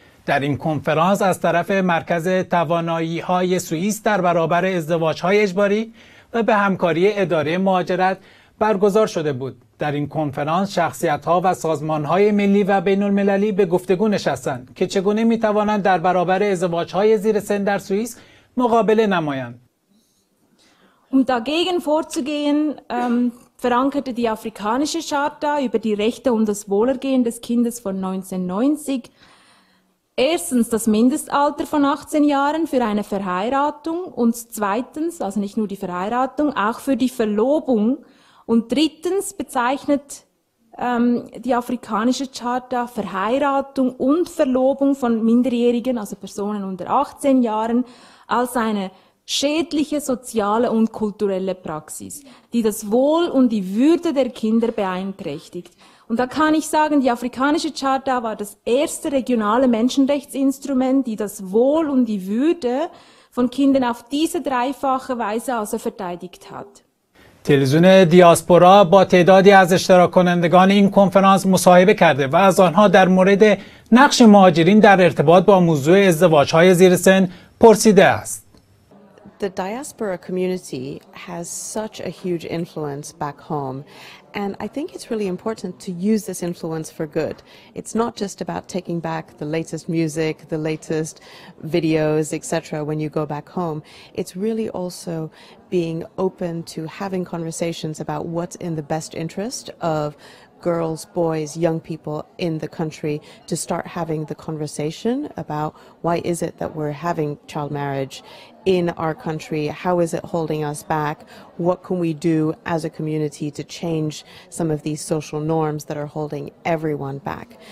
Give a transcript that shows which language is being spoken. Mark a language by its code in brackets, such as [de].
[fa] در این کنفرانس از طرف مرکز توانایی‌های سوئیس در برابر ازدواج‌های اجباری و به همکاری اداره مهاجرت برگزار شده بود. در این کنفرانس شخصیت‌ها و سازمان‌های ملی و بین‌المللی به گفتگو نشستند که چگونه می‌توانند در برابر ازدواج‌های زیر سن در سوئیس مقابله نمایند. [de] Dagegen vorzugehen, verankerte die Afrikanische Charta über die Rechte und das Wohlergehen des Kindes von 1990 erstens das Mindestalter von 18 Jahren für eine Verheiratung und zweitens, also nicht nur die Verheiratung, auch für die Verlobung und drittens bezeichnet die Afrikanische Charta Verheiratung und Verlobung von Minderjährigen, also Personen unter 18 Jahren, als eine schädliche soziale und kulturelle Praxis, die das Wohl und die Würde der Kinder beeinträchtigt. Und da kann ich sagen, die Afrikanische Charta war das erste regionale Menschenrechtsinstrument, die das Wohl und die Würde von Kindern auf diese dreifache Weise also verteidigt hat. [fa] تلویزیون دیاسپورا با تعدادی از اشتراک کنندگان این کنفرانس مصاحبه کرده و از آنها در مورد نقش مهاجرین در ارتباط با موضوع ازدواج‌های زیر سن پرسیده است. [en] The diaspora community has such a huge influence back home, and I think it's really important to use this influence for good. It's not just about taking back the latest music, the latest videos, etc. when you go back home. It's really also being open to having conversations about what's in the best interest of girls, boys, young people in the country, to start having the conversation about why is it that we're having child marriage in our country, how is it holding us back, what can we do as a community to change some of these social norms that are holding everyone back.